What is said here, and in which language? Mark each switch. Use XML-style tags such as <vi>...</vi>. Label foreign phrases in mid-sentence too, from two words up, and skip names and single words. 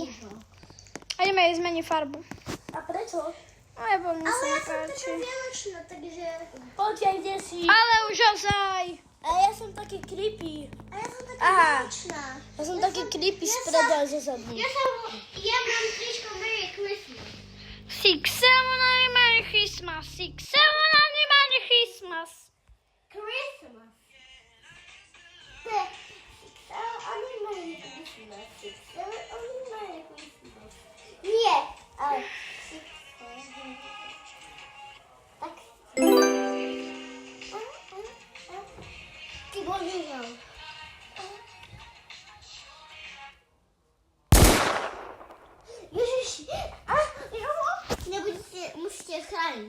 <sk>A ideme jej zmeniť farbu. A prečo? Lebo mi Ale sa ja som nepáči. taká vianočná, takže... Poďte, kde si? Ale už ozaj. A ja som taký creepy. A ja som taká Aha. vianočná. Ja som taký creepy spredu a zo zadu. Ja mám tričko</sk> <en>Merry Christmas.</en> <sk>6, 7,</sk> <en>Merry Christmas.</en> <sk>6, 7,</sk> <en>Merry Christmas.</en> <sk>Christmas. Ne, oni</sk> <en>Merry Christmas.</en> <sk>Oni</sk> <en>Merry Christmas.</en> <sk>Nie, ale... Tak. Ty božíňou. Ježiš, musíte chrániť.</sk>